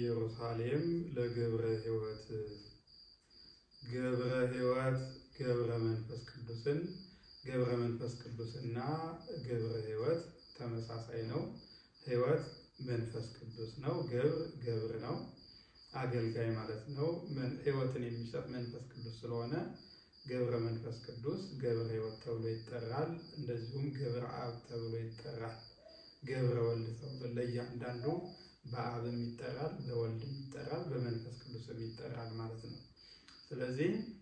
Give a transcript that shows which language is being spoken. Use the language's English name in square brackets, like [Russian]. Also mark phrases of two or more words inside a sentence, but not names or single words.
[Amharic] ኢየሩሳሌም ለገብረ ሕይወት ገብረ ሕይወት ገብረ መንፈስ ቅዱስን ገብረ መንፈስ ቅዱስና ገብረ ሕይወት ተመሳሳይ ነው። ሕይወት መንፈስ ቅዱስ ነው። ገብር ነው፣ አገልጋይ ማለት ነው። ሕይወትን የሚሰጥ መንፈስ ቅዱስ ስለሆነ ገብረ መንፈስ ቅዱስ ገብረ ሕይወት ተብሎ ይጠራል። እንደዚሁም ገብረ አብ ተብሎ ይጠራል። ገብረ ወልድ ተብሎ ለእያንዳንዱ በአብም ይጠራል፣ በወልድም ይጠራል፣ በመንፈስ ቅዱስም ይጠራል ማለት ነው። ስለዚህ